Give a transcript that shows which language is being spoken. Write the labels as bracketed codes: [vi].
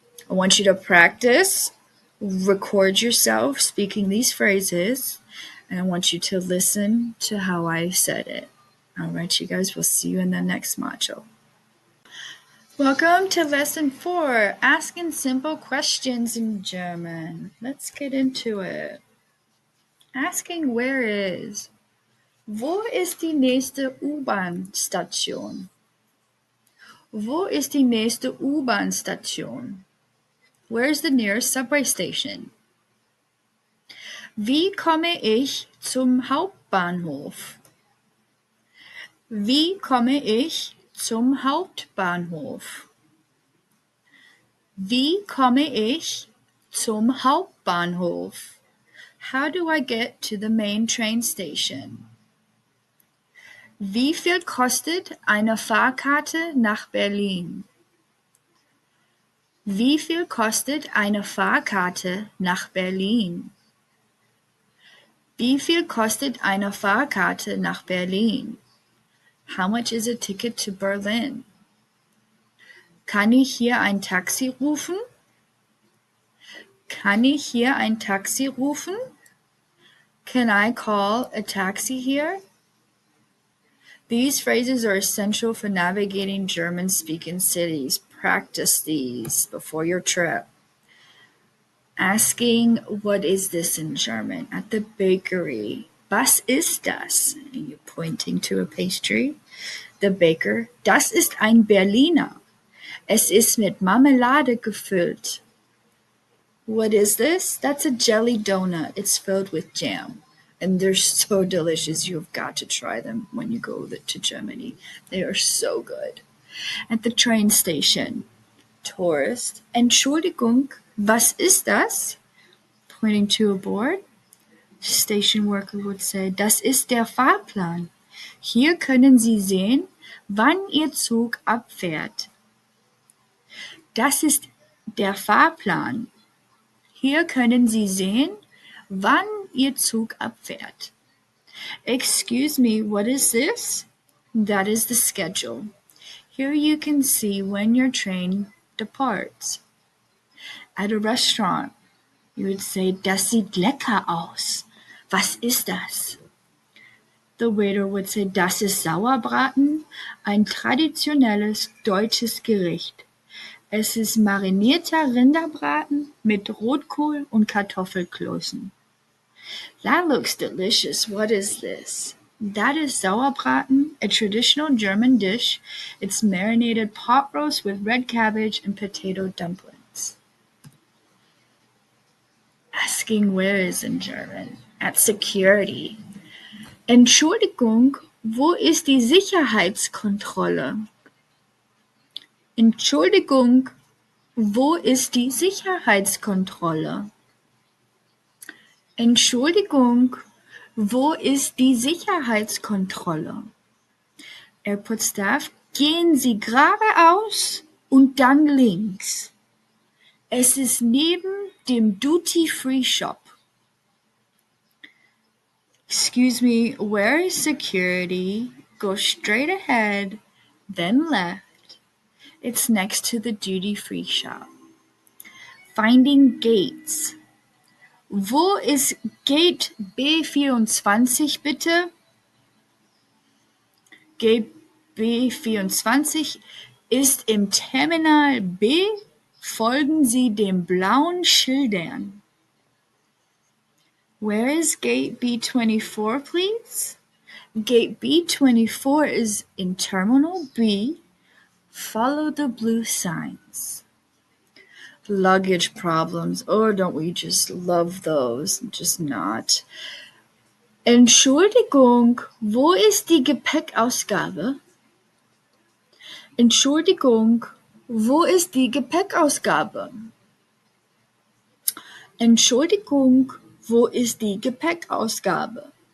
[en] I want you to practice, record yourself speaking these phrases, and I want you to listen to how I said it. All right, you guys, we'll see you in the next module. Welcome to Lesson 4, Asking Simple Questions in German. Let's get into it. Asking where is. [de] Wo ist die nächste U-Bahn-Station? Wo ist die nächste U-Bahn-Station? [en] Where's the nearest subway station? [de] Wie komme ich zum Hauptbahnhof? Wie komme ich zum Hauptbahnhof? Wie komme ich zum Hauptbahnhof? [en] How do I get to the main train station? [de] Wie viel kostet eine Fahrkarte nach Berlin? Wie viel kostet eine Fahrkarte nach Berlin? Wie viel kostet eine Fahrkarte nach Berlin? [en] How much is a ticket to Berlin? [de] Kann ich hier ein Taxi rufen? Kann ich hier ein Taxi rufen? [en] Can I call a taxi here? These phrases are essential for navigating German-speaking cities. Practice these before your trip. Asking, what is this in German? At the bakery, [de] was ist das? [en] And you're pointing to a pastry. The baker, [de] das ist ein Berliner. Es ist mit Marmelade gefüllt. [en] What is this? That's a jelly donut. It's filled with jam. And they're so delicious. You've got to try them when you go to Germany. They are so good. At the train station, tourist, [de] Entschuldigung, was ist das? [en] Pointing to a board. Station worker would say, [de] das ist der Fahrplan. Hier können Sie sehen, wann Ihr Zug abfährt. Das ist der Fahrplan. Hier können Sie sehen, wann Ihr Zug abfährt. [en] Excuse me, what is this? That is the schedule. Here you can see when your train departs. At a restaurant, you would say, [de] das sieht lecker aus. Was ist das? [en] The waiter would say, [de] das ist Sauerbraten, ein traditionelles deutsches Gericht. Es ist marinierter Rinderbraten mit Rotkohl und Kartoffelklößen. [en] That looks delicious. What is this? That is Sauerbraten, a traditional German dish. It's marinated pot roast with red cabbage and potato dumplings. Asking where is in German. At security. [de] Entschuldigung, wo ist die Sicherheitskontrolle? Entschuldigung, wo ist die Sicherheitskontrolle? Entschuldigung, wo ist die Sicherheitskontrolle? [en] Airport staff, [de] gehen Sie geradeaus und dann links. Es ist neben dem Duty-Free Shop. [en] Excuse me, where is security? Go straight ahead, then left. It's next to the duty-free shop. Finding gates. [de] Wo ist Gate B24 bitte? Gate B24 ist im Terminal B. Folgen Sie den blauen Schildern. [en] Where is Gate B24, please? Gate B24 is in Terminal B. Follow the blue signs. Luggage problems. Oh, don't we just love those? Just not. [de] Entschuldigung, wo ist die Gepäckausgabe? Entschuldigung, wo ist die Gepäckausgabe? Entschuldigung, wo ist die Gepäckausgabe?